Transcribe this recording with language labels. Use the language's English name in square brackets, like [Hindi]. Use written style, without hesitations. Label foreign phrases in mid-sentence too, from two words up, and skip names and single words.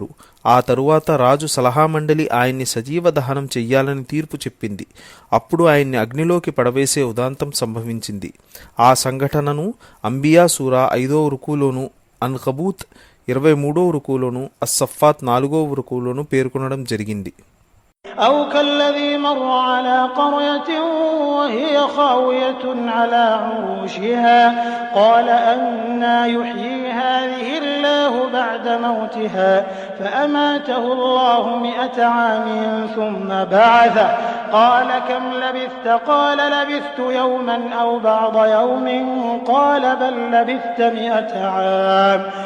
[Telugu] ఆ తరువాత రాజు సలహా మండలి ఆయన్ని సజీవ దహనం చెయ్యాలని తీర్పు చెప్పింది. అప్పుడు ఆయన్ని అగ్నిలోకి పడవేసే ఉదాంతం సంభవించింది. ఆ సంఘటనను అంబియా సూరా 5వ రుకులోను, అన్కబూత్ 23వ రుకులోను, అస్సఫాత్ 4వ రుకులోను పేర్కొనడం జరిగింది. [Arabic] أو كالذي مر على قرية وهي خاوية على عروشها قال أنى يحيي هذه الله بعد موتها فأماته الله 100 عام ثم بعثه قال كم لبثت قال لبثت يوما أو بعض يوم قال بل لبثت 100 عام